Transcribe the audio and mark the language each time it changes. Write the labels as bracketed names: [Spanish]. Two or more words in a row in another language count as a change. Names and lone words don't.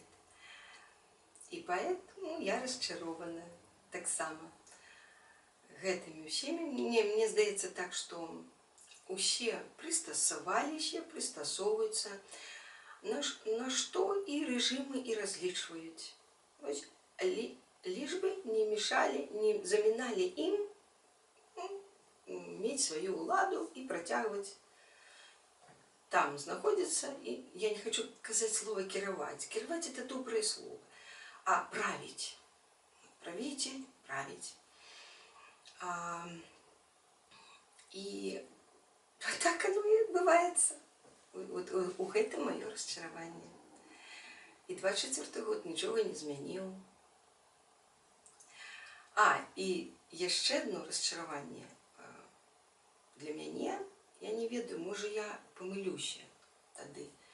[Belarusian] І поэтому я расчарована так само гэтымі ўсімі. Мне здаецца так, што усе прыстасаваліся, прыстасоўваюцца, на што і рэжымы і разлічваюць. [Russian] Лишь бы не мешали, [Belarusian] не заминали им мець сваю ўладу і працягваць там знаходзіцца. І я не хочу казаць слова кіраваць. Кіраваць это добрае слово, а правіць. [Russian] Правитель, править. И так оно и отбывается. [Belarusian] Вот у гэтым маё расчараванне. І 24 год нічога не змяніў. І яшчэ одно расчараванне для мяне, я не ведаю, можа я памылюся тады.